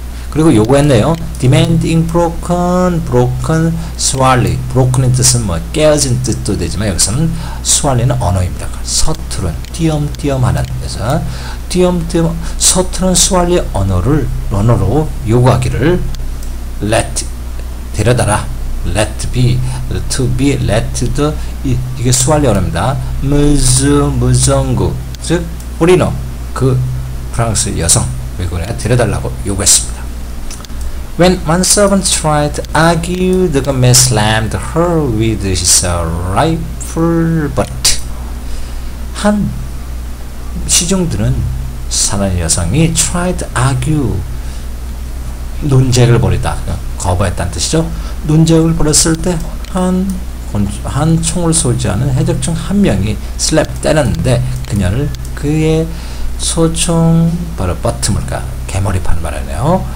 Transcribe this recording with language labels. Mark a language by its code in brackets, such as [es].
[ko] 그리고 요구했네요. [en] demanding broken Swahili. [ko] broken의 뜻은 뭐 깨어진 뜻도 되지만 여기서는 Swahili는 언어입니다. 서투른, 띄엄띄엄하는. 그래서 띄엄띄엄 서투른 Swahili 언어로 요구하기를 let 데려다라. [en] let be, to be, let the [ko] 이게 Swahili 언어입니다. 무정구 즉 포리너 그 프랑스 여성 외국인에 데려달라고 요구했습니다. [en] When one servant tried to argue, the gunman slammed her with his rifle butt. [ko] 한 시중들은 사나이 여성이 [en] tried to argue, [ko] 논쟁을 벌이다, 거부했다는 뜻이죠. 논쟁을 벌였을 때 한 총을 소지하는 해적 중 한 명이 slap 때렸는데 그녀를 그의 소총 바로 버튼을까 개머리판 말하네요.